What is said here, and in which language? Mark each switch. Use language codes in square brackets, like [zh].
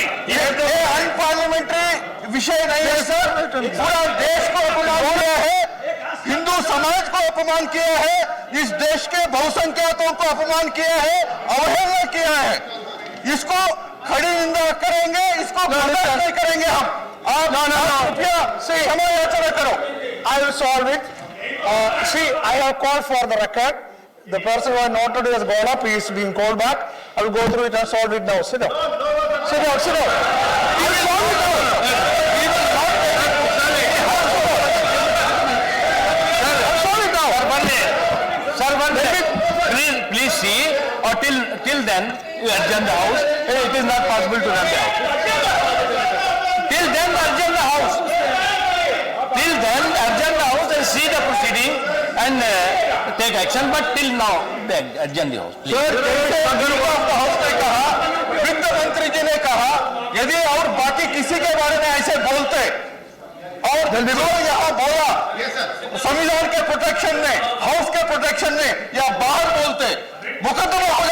[hi] ये अनपार्लियामेंट्री विषय नहीं है सर। पूरा देश को अपमान किया है, हिंदू समाज को अपमान किया है, इस देश के बहुसंख्यकों को अपमान किया है, अवहेलना किया है। इसको खड़ी निंदा करेंगे, इसको बर्दाश्त नहीं करेंगे हम। आप कृपया समय याचना करो। [en] I will solve it. See, I have called for the record. The person who had noted has gone up. He is being called back. I will go through it and solve it now. Sit down. Sit down. Sit down. I will solve it now. He will not solve it now. Sir, one minute. Please see, or till then, you adjourn the house. It is not possible to run the house. Till then, adjourn the house. Till then, adjourn the house and see the proceeding and take action. But till now, adjourn the house. Please. [hi] House ने कहा, वित्त मंत्री जी ने कहा, यदि और बाकी किसी के बारे में ऐसे बोलते और जो यहाँ बोला संविधान के प्रोटेक्शन में, हाउस के प्रोटेक्शन में या बाहर बोलते, मुकदमा